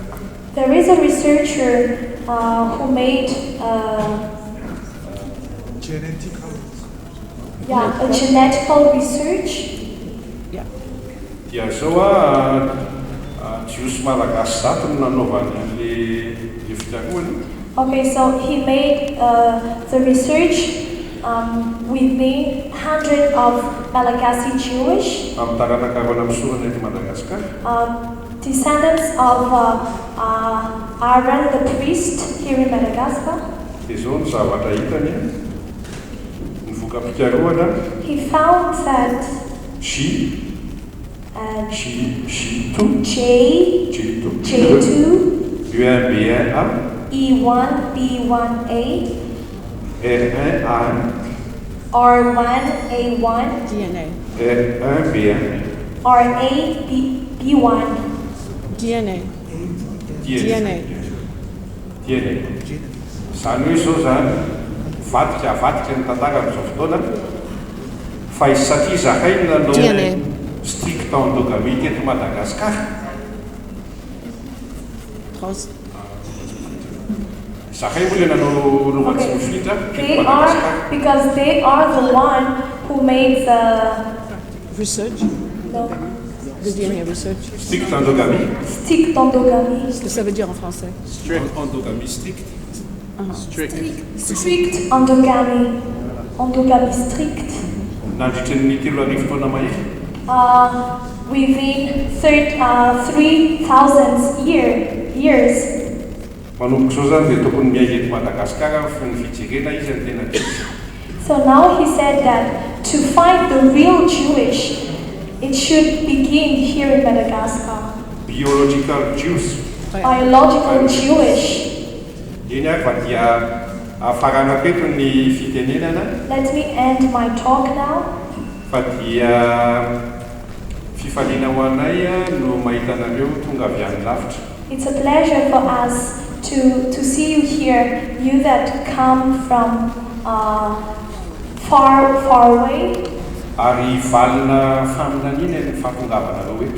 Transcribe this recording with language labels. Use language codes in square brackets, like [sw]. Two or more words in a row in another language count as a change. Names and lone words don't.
[en] There is a researcher who made a genetical research. Yeah. [mg] Dia zao a Jiosy malagasy zato no nanaovany le fikarohany. [en] Okay, so he made the research within 100 of Malagasy Jewish [mg] Amin'ny taranakaroana misorana eto Madagasikara. [en] descendants of Aaron the priest here in Madagascar. [mg] Dia zao ny zavatra hitany ny voka-pikarohana [en] He found that J2 J2, U1B1A E1, B1A, R1A R1A1, DNA. R1B1 RAB1. DNA. DNA. [mg] Izany hoe zao zany vadika ny tantara amin'izao fotoana fa izy satria zahay no nanao [en] DNA. [fr] strict endogamie [mg] teto Madagasikara. Zahay moa le nanao lovatsy mifindra teto Madagasikara. [en] Because they are the one who made the Research. no, The DNA research. [fr] Strict endogamie. strict endogamie. Qu'est-ce que ça veut dire en français? Endogamie strict. Strict endogamie. Endogamie strict. [mg] Nandritra ny 3 taona mahery. [en] Within 3,000 years. [mg] manomboka zao zany dia tokony miainga eto Madagasikara fa ny fijerena izy ny tena Jews. [en] So now he said that to find the real Jewish, it should begin here in Madagascar. Biological Jews. Biological Jewish. [mg] Iny ary fa dia afarana peto ny fitenenana. [en] Let me end my talk now. [mg] Fa dia fifaliana ho anay no mahita anareo tonga avy any lavitra. [en] It's a pleasure for us to see you here, you that come from far away. [mg] Ary valina faminaniana ny fahatongavanareo eto.